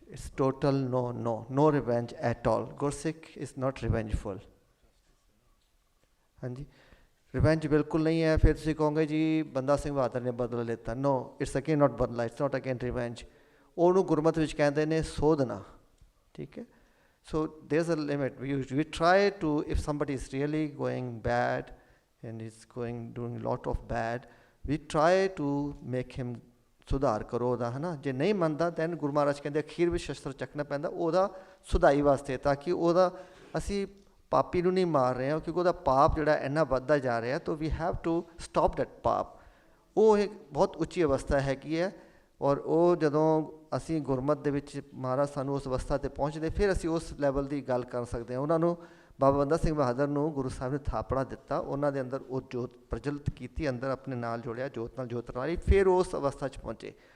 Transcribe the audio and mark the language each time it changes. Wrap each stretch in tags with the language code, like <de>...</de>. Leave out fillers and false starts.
<en>It's total no revenge at all. Gursikh is not revengeful.</en> <hi>हाँ जी, revenge बिल्कुल नहीं है। फिर तुम कहोगे जी बंदा सिंह बहादुर ने बदला लेता।</hi> <en>No, it's again not बदला, it's not again revenge.</en> <pa>ਉਹਨੂੰ ਗੁਰਮਤ ਵਿੱਚ ਕਹਿੰਦੇ ਨੇ ਸੋਧਨਾ। ਠੀਕ ਹੈ,</pa> <en>so there's a limit. We try to, if somebody is really going bad and is doing a lot of bad, we try to make him</en> <pa>ਸੁਧਾਰ ਕਰੋ ਉਹਦਾ, ਹੈ ਨਾ। ਜੇ ਨਹੀਂ ਮੰਨਦਾ ਦੈਨ ਗੁਰੂ ਮਹਾਰਾਜ ਕਹਿੰਦੇ ਅਖੀਰ ਵਿੱਚ ਸ਼ਸਤਰ ਚੱਕਣਾ ਪੈਂਦਾ ਉਹਦਾ ਸੁਧਾਈ ਵਾਸਤੇ, ਤਾਂ ਕਿ ਉਹਦਾ ਅਸੀਂ ਪਾਪੀ ਨੂੰ ਨਹੀਂ ਮਾਰ ਰਹੇ ਹਾਂ, ਕਿਉਂਕਿ ਉਹਦਾ ਪਾਪ ਜਿਹੜਾ ਇੰਨਾ ਵੱਧਦਾ ਜਾ ਰਿਹਾ, ਤਾਂ</pa> <en>we have to stop that</en> <pa>ਪਾਪ। ਉਹ ਇੱਕ ਬਹੁਤ ਉੱਚੀ ਅਵਸਥਾ ਹੈਗੀ ਹੈ, ਔਰ ਉਹ ਜਦੋਂ ਅਸੀਂ ਗੁਰਮਤ ਦੇ ਵਿੱਚ ਮਹਾਰਾਜ ਸਾਨੂੰ ਉਸ ਅਵਸਥਾ 'ਤੇ ਪਹੁੰਚਦੇ, ਫਿਰ ਅਸੀਂ ਉਸ ਲੈਵਲ ਦੀ ਗੱਲ ਕਰ ਸਕਦੇ ਹਾਂ। ਉਹਨਾਂ ਨੂੰ ਬਾਬਾ ਬੰਦਾ ਸਿੰਘ ਬਹਾਦਰ ਨੂੰ ਗੁਰੂ ਸਾਹਿਬ ਨੇ ਥਾਪੜਾ ਦਿੱਤਾ, ਉਹਨਾਂ ਦੇ ਅੰਦਰ ਉਹ ਜੋਤ ਪ੍ਰਜਵਲਿਤ ਕੀਤੀ, ਅੰਦਰ ਆਪਣੇ ਨਾਲ ਜੋੜਿਆ, ਜੋਤ ਨਾਲ ਜੋਤ ਰਲਾਈ, ਫਿਰ ਉਸ ਅਵਸਥਾ 'ਚ ਪਹੁੰਚੇ।</pa>